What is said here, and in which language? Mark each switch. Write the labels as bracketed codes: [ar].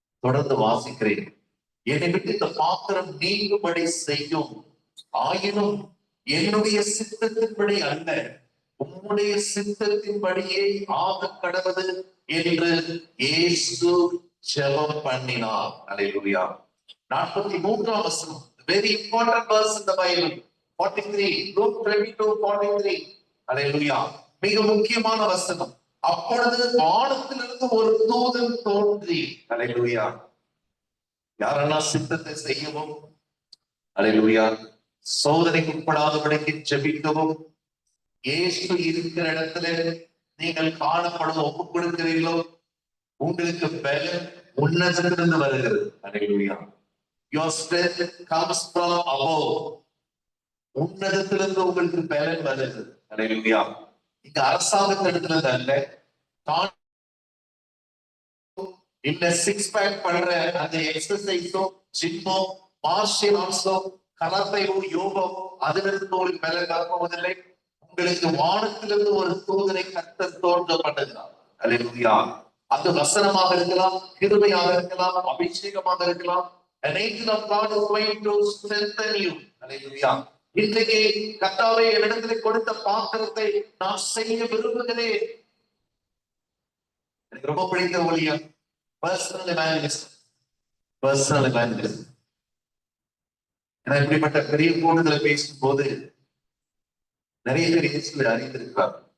[ta] தொடர்ந்து வாசிக்கிறேன். என்னை விட்டு இந்த பாத்திரம் நீங்கும்படி செய்யும், ஆயினும் என்னுடைய சித்தத்தின்படி அல்ல, உம்முடைய சித்தத்தின்படியே ஆக கடவது என்று இயேசு ஜெபம் பண்ணினார். அல்லேலூயா. 43ஆம் வசனம், [en] very important verse in the Bible. [ta] 43, Luke 22:43. அல்லேலூயா. மிக முக்கியமான வசனம். அப்பொழுது வானத்திலிருந்து ஒரு தூதன் தோன்றி, அல்லேலூயா, யாரெல்லாம் சித்தத்தை செய்யவும், அல்லேலூயா, சோதனைக்கு உட்படாதபடிக்கு ஜெபிக்கவும், இயேசு இருக்கிற இடத்துல நீங்கள் காணப்படும் ஒப்புக் கொடுக்கிறீர்களோ, உங்களுக்கு பலன் உன்னதத்திலிருந்து வருகிறது. அல்லேலூயா. [en] Your strength comes from above. [ta] உன்னதத்திலிருந்து உங்களுக்கு பலன் வருகிறது. அல்லேலூயா. இங்க அரசாங்கத்திடத்துல அல்ல, இந்த சிக்ஸ் பேக் பண்ற அந்த எக்ஸசைஸோ, ஜிம்மோ, மார்ஷியல் ஆர்ட்ஸோ, கராத்தையோ, யோகோ, அதிலிருந்து உங்களுக்கு மேல வரப்போவதில்லை. உங்களுக்கு வானத்திலிருந்து ஒரு தூதனை கர்த்தர் தோன்றப்பட்டதுதான். அல்லேலூயா. அது வசனமாக இருக்கலாம், கிருபையாக இருக்கலாம், அபிஷேகமாக இருக்கலாம். [en] An angel of God is going to strengthen you. [ta] அல்லேலூயா. இன்றைக்கு கர்த்தாவே என்னிடத்திலே கொடுத்த பாத்திரத்தை நான் செய்ய விரும்புகிறேன். எனக்கு ரொம்ப பிடித்த ஊழியம் பர்சனல் எவாஞ்சலிஸ்ட். Personal evangelist. ஏன்னா இப்படிப்பட்ட பெரிய கூட்டத்துல பேசும்போது நிறைய பேர் இயேசுவை அறிந்திருக்கிறார்.